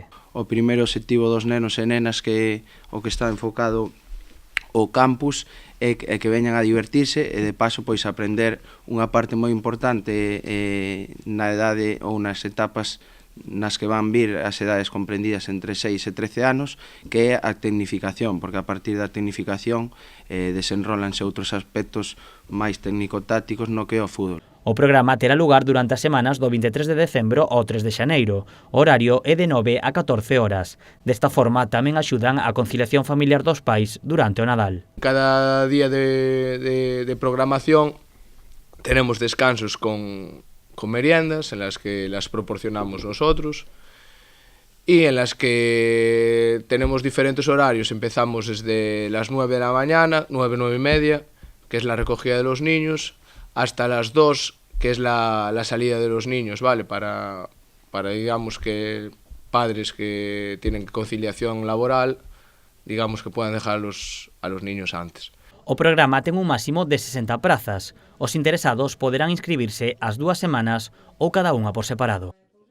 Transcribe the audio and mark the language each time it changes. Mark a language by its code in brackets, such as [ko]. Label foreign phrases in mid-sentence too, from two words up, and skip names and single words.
[gl] O primeiro obxectivo dos nenos e nenas que o que está enfocado o campus é que veñan a divertirse e de paso aprender unha parte moi importante na idade ou nas etapas nas que van vir as edades comprendidas entre 6 e 13 anos, que é a tecnificación, porque a partir da tecnificación desenrólanse outros aspectos máis técnico-tácticos no que é o fútbol. O programa terá lugar durante as semanas do 23 de decembro ao 3 de xaneiro. O horario é de 9 a 14 horas. Desta forma tamén axudan a conciliación familiar dos pais durante o Nadal. [es] Cada día de programación tenemos descansos con meriendas en las que las proporcionamos nosotros y en las que tenemos diferentes horarios. Empezamos desde las 9 de la mañana, 9 y media, que es la recogida de los niños, hasta las 2, que es la salida de los niños, ¿vale? Para digamos que padres que tienen conciliación laboral, digamos que puedan dejar a los niños antes. [gl] O programa ten un máximo de 60 prazas. Os interesados poderán inscribirse ás 2 semanas ou cada unha por separado.